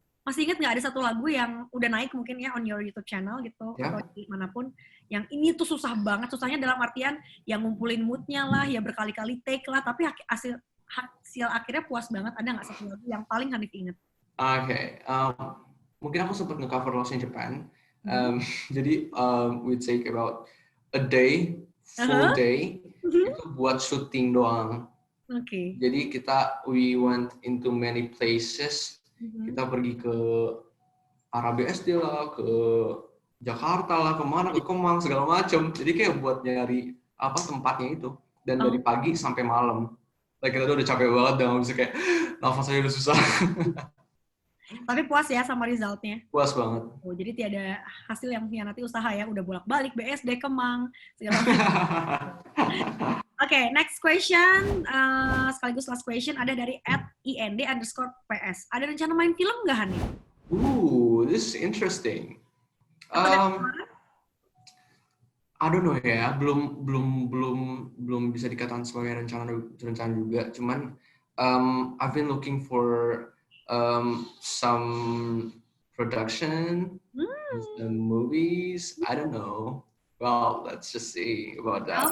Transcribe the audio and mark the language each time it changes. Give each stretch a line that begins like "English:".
Indonesian: Masih inget nggak ada satu lagu yang udah naik mungkin ya
English: on your YouTube channel
Indonesian: gitu atau Ya. di manapun yang ini tuh susah banget, susahnya dalam artian yang ngumpulin moodnya lah, ya berkali-kali take lah, tapi hasil akhirnya puas banget. Ada nggak satu lagu yang paling Hanif inget? Oke. Mungkin aku sempat nge-cover Lost in Japan. Mhm. Jadi
English: we take about a day, full Aha. day Mhm.
Indonesian: itu buat syuting doang. Oke. Jadi
English: we went into many places. Mhm.
Indonesian: Kita pergi ke RBSD lah, ke Jakarta lah, kemana, ke Kemang, segala macam. Jadi kayak buat nyari apa tempatnya itu. Dan dari Oh, pagi sampai malam. Like, kita tuh udah capek banget, udah nggak bisa kayak nafas aja udah susah. tapi puas ya sama resultnya. Puas banget. Oh, jadi tiada hasil yang mengkhianati usaha ya, udah bolak-balik BSD Kemang segala macam. Oke, next question, sekaligus last question ada dari @ind_ps. Ada rencana main film nggak, Hanif?
English: This is interesting.
Indonesian: Atau dari Um, kemarin?
English: I don't know
Indonesian: ya, belum bisa dikatakan sebagai rencana juga.
English: Cuman I've been looking for some production, some movies. I don't know. Well, let's just see about that.